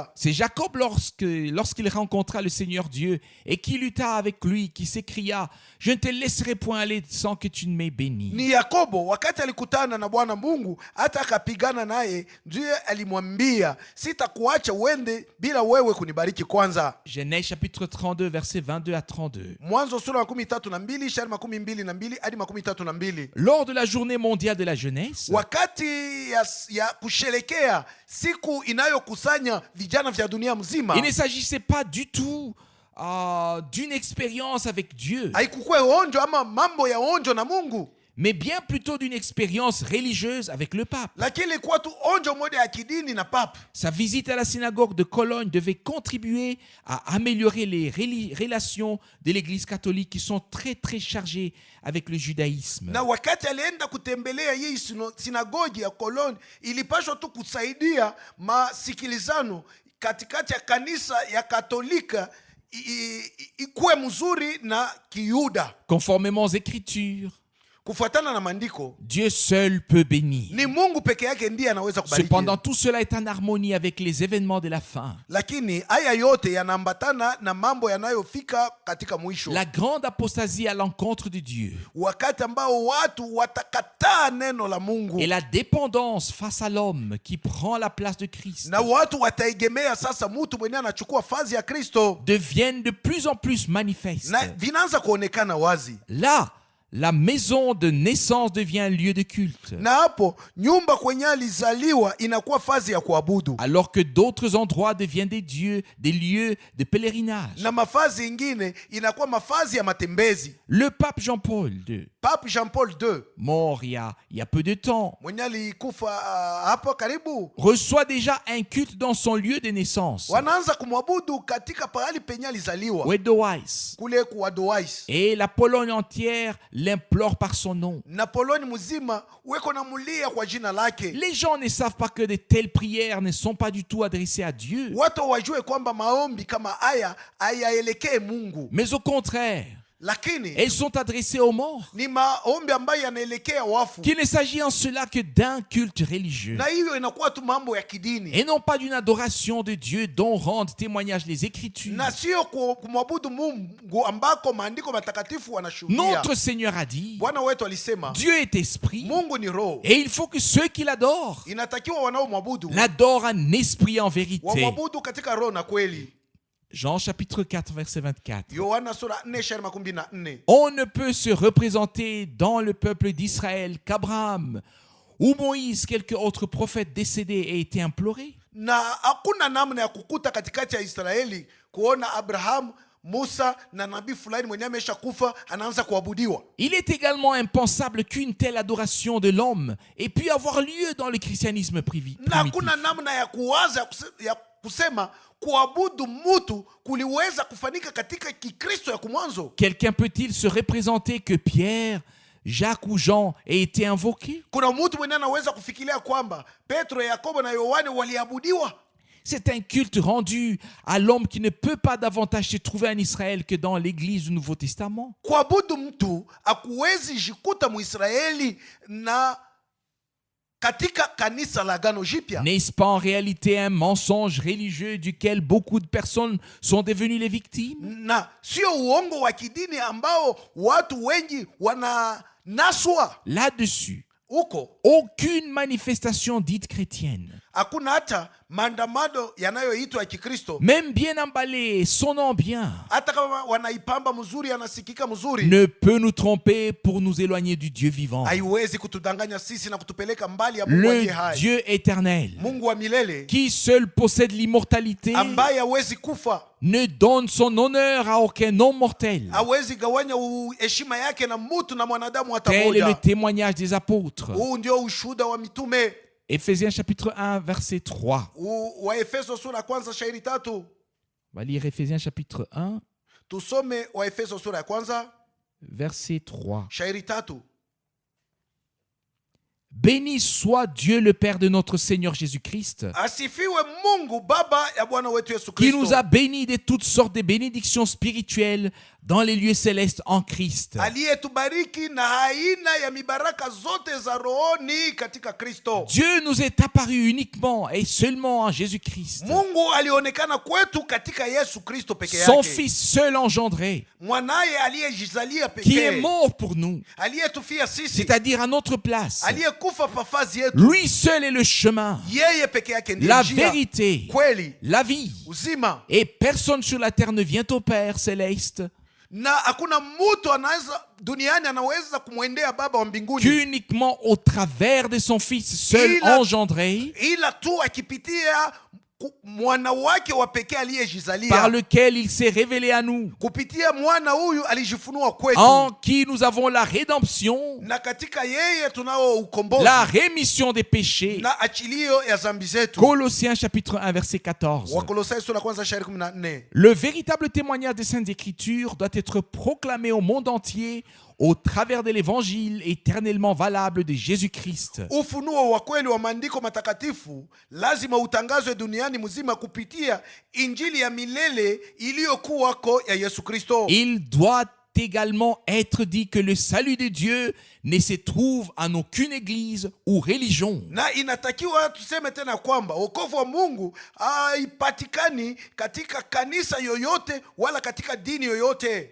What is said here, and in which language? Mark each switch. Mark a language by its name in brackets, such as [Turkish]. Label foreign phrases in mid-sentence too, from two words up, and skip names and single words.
[French] C'est Jacob lorsqu'il rencontra le Seigneur Dieu et qui lutta avec lui, qui s'écria « Je ne te laisserai point aller sans que tu ne m'aies béni. » [Swahili] Ni Yakobo wakati alikutana na Bwana Mungu hata akapigana naye, ndiye alimwambia, sitakuacha uende bila wewe kunibariki kwanza. [French] Genèse chapitre 32 verset 22 à 32. [Swahili] Mwanzo sura 32 shairi 22 hadi 32. [French] Lors de la journée mondiale de la jeunesse, [Swahili] Wakati ya kusherekea siku inayokusanya vijana vya dunia mzima, [French] il ne s'agissait pas du tout d'une expérience avec Dieu, [Swahili] haikukuwa onjo ama mambo ya onjo na Mungu, [French] mais bien plutôt d'une expérience religieuse avec le pape. [Swahili] lakini ilikuwa tu onjo moja ya kidini na pape. [French] Sa visite à la synagogue de Cologne devait contribuer à améliorer les relations de l'Église catholique qui sont très très chargées avec le judaïsme. [Swahili] Na wakati alienda kutembelea hii sinagogi ya Cologne, ilipashwa tu kusaidia masikilizano katikati ya kanisa ya Katolika ikuwe mzuri na Kiyuda. [French] Conformément aux Écritures, [Swahili] Kufuatana na maandiko, [French] Dieu seul peut bénir. [Swahili] ni Mungu peke yake ndiye anaweza kubariki. [French] Cependant, tout cela est en harmonie avec les événements de la fin. [Swahili] Lakini haya yote yanaambatana na mambo yanayofika katika mwisho. [French] La grande apostasie à l'encontre de Dieu [Swahili] Wakati ambao watu watakataa neno la Mungu [French] et la dépendance face à l'homme qui prend la place de Christ [Swahili] na watu wataegemea sasa mtu mwenye anachukua fazi ya Kristo, [French] deviennent de plus en plus manifestes. [Swahili] na vinaanza kuonekana wazi. [French] Là, la maison de naissance devient un lieu de culte, [Swahili] Na hapo nyumba kwenye alizaliwa inakuwa fazi ya kuabudu, [French] alors que d'autres endroits deviennent des lieux de pèlerinage. [Swahili] na mafazi ingine inakuwa mafazi ya matembezi. [French] Le pape Jean-Paul II, [Swahili] Pape Jean-Paul II [French] mort il y a peu de temps, [Swahili] mwenye alikufa hapo karibu, [French] reçoit déjà un culte dans son lieu de naissance, [Swahili] wanaanza kumwabudu katika pahali penye alizaliwa [French] Wedowice, [Swahili] kule kwa Douai. [French] et la Pologne entière l'implorent par son nom. [Swahili] Napoloni mzima weko na mulia kwa jina lake. [French] Les gens ne savent pas que de telles prières ne sont pas du tout adressées à Dieu, [Swahili] Watu wajue kwamba maombi kama haya hayaelekee Mungu, [French] mais au contraire, [Swahili] lakini [French] elles sont adressées aux morts. [Swahili] ni maombi ambayo yanaelekea wafu, [French] Qu'il ne s'agit en cela que d'un culte religieux [Swahili] na hiyo inakuwa tu mambo ya kidini [French] et non pas d'une adoration de Dieu dont rendent témoignage les Écritures. [Swahili] na sio kumwabudu Mungu ambako maandiko matakatifu wanashuhudia. [French] Notre Seigneur a dit, [Swahili] Bwana wetu alisema [French] Dieu est esprit [Swahili] Mungu ni roho, [French] et il faut que ceux qui l'adorent [Swahili] inatakiwa wanaomwabudu [French] l'adorent en esprit et en vérité. [Swahili] wamwabudu katika roho na kweli. [French] Jean chapitre 4 verset 24. [Swahili] Yohana sura 4:24. [French] On ne peut se représenter dans le peuple d'Israël qu'Abraham ou Moïse, quelque autre prophète décédé, ait été imploré. [Swahili] Na hakuna namna ya kukuta katikati ya Israeli kuona Abraham, Musa na nabii fulani mwenye amesha kufa anaanza kuabudiwa. [French] Il est également impensable qu'une telle adoration de l'homme ait pu avoir lieu dans le christianisme [Swahili] Na [French] primitif. [Swahili] hakuna namna ya kuwaza ya kusema kuabudu mtu kuliweza kufanyika katika Kikristo ya kumwanzo. [French] Quelqu'un peut-il se représenter que Pierre, Jacques ou Jean aient été invoqués? [Swahili] Kuna mtu mwenye anaweza kufikiria kwamba Petro, Yakobo na Yohane waliabudiwa? [French] C'est un culte rendu à l'homme qui ne peut pas davantage se trouver en Israël que dans l'église du Nouveau Testament. [Swahili] Kuabudu mtu hakuwezi jikuta Muisraeli na katika kanisa la Agano Jipya. [French] N'est-ce pas en réalité un mensonge religieux duquel beaucoup de personnes sont devenues les victimes? [Swahili] Na sio uongo wa kidini ambao watu wengi wananaswa [French] Là-dessus, [Swahili] huko. [French] aucune manifestation dite chrétienne, [Swahili] Hakuna hata maandamano yanayoitwa ya Kikristo, [French] même bien emballée, sonnant bien, [Swahili] hata kama wanaipamba mzuri, anasikika mzuri, [French] ne peut nous tromper pour nous éloigner du Dieu vivant. [Swahili] haiwezi kutudanganya sisi na kutupeleka mbali ya Mungu aliye [French] Le [Swahili] hai, [French] Dieu éternel, [Swahili] Mungu wa milele [French] qui seul possède l'immortalité, [Swahili] ambaye hawezi kufa, [French] ne donne son honneur à aucun homme mortel. [Swahili] hawezi gawanya heshima yake na mtu na mwanadamu hata [French] Tel est le [Swahili] moja. [French] témoignage des apôtres. [Swahili] Huu ndio ushuhuda wa mitume. [French] Éphésiens chapitre 1, verset 3. [Swahili] Wa Efeso sura ya kwanza shairi 3. [French] On va lire Éphésiens chapitre 1, [Swahili] Tusome wa Efeso sura ya kwanza [French] verset 3. [Swahili] shairi 3. [French] Béni soit Dieu le Père de notre Seigneur Jésus-Christ, [Swahili] Asifiwe Mungu Baba ya Bwana wetu Yesu [French] qui nous [Swahili] Kristo, [French] a bénis de toutes sortes de bénédictions spirituelles dans les lieux célestes en Christ. [Swahili] aliyetubariki na aina ya mibaraka zote za rohoni katika Kristo. [French] Dieu nous est apparu uniquement et seulement en Jésus-Christ, [Swahili] Mungu alionekana kwetu katika Yesu Kristo peke [French] son [Swahili] yake, [French] Fils seul engendré, [Swahili] mwanaye aliyejizalia [French] qui est [Swahili] pekee, [French] mort pour nous, [Swahili] aliyetufia sisi, [French] c'est-à-dire à notre place. [Swahili] aliyekufa pafazi yetu. [French] Lui seul est le chemin, [Swahili] Yeye peke yake ndiye [French] la [Swahili] njia, [French] vérité, [Swahili] kweli, [French] la vie. [Swahili] uzima, [French] Et personne sur la terre ne vient au Père céleste [Swahili] na hakuna mtu anaweza duniani anaweza kumwendea Baba wa mbinguni [French] qu'uniquement au travers de son Fils seul Il a- engendré, [Swahili] ila tu akipitia mwana wake wa pekee [French] par [Swahili] aliyejizalia. [French] lequel il s'est révélé à nous, [Swahili] Kupitia mwana huyu alijifunua kwetu, [French] en qui nous avons la rédemption, [Swahili] na katika yeye tunao ukombozi [French] la rémission des péchés. [Swahili] na achilio ya zambi zetu. [French] Colossiens chapitre 1 verset 14. [Swahili] Wakolosai sura kwanza shairi 14. [French] Le véritable témoignage des Saintes Écritures doit être proclamé au monde entier au travers de l'évangile éternellement valable de Jésus-Christ. [Swahili] Ufunuo wa kweli wa maandiko matakatifu lazima utangazwe duniani mzima kupitia injili ya milele iliyokuwako ya Yesu Kristo. [French] Il doit également être dit que le salut de Dieu ne se trouve en aucune église ou religion. [Swahili] Na inatakiwa tuseme tena kwamba wokovu wa Mungu haipatikani katika kanisa yoyote wala katika dini yoyote.